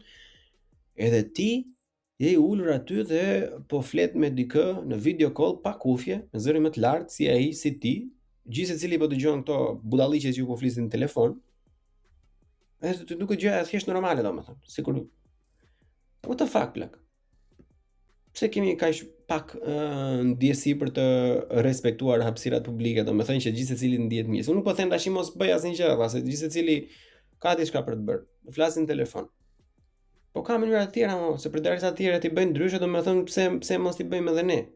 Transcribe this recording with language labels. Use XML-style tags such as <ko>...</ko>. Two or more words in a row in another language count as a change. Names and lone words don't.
<sq>Edhe ti je I ulur aty dhe po flet me dikë në</sq> <en>video call</en> <sq>pa kufje, me zërin më të lartë si ai, si ti, gjithë secili po dëgjon këto budalliqe që ju po flisin në telefon. Edhe të duket gjëja thjesht normale domethënë, sikur</sq> <en>what the fuck</en> <sq>plak. Pse kemi kaq pak ndjesi për të respektuar hapësirat publike, domethënë që gjithë secili ndihet mirë. Unë nuk po them tash mos bëj asnjë gjë, pasi gjithë secili ka diçka për të bërë. Flasin në telefon. Po ka mënyra të tjera, se përderisa të tjerët I bëjnë ndryshe, domethënë pse mos I bëjmë edhe ne?</sq>